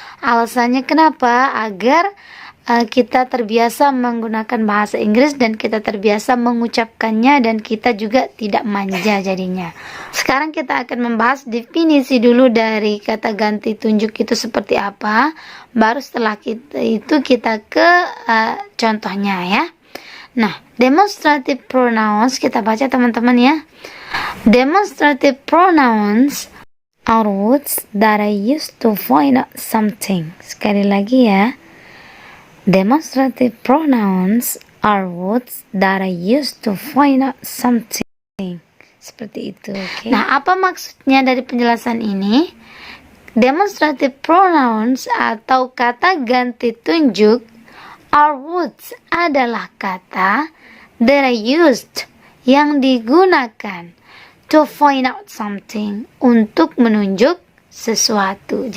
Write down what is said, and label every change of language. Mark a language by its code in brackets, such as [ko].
[id] Alasannya kenapa? Agar kita terbiasa menggunakan bahasa Inggris dan kita terbiasa mengucapkannya, dan kita juga tidak manja jadinya. Sekarang kita akan membahas definisi dulu dari kata ganti tunjuk itu seperti apa. Baru setelah kita ke contohnya ya. Nah, demonstrative pronouns kita baca teman-teman ya. [en] Demonstrative pronouns are words that I use to point out something. Sekali lagi ya. Demonstrative pronouns are words that I use to point out something. [id] Seperti itu, okay? Nah, apa maksudnya dari penjelasan ini? Demonstrative pronouns atau kata ganti tunjuk [en] are words [id] adalah kata [en] that are used [id] yang digunakan [en] to point out something, [id] untuk menunjuk sesuatu.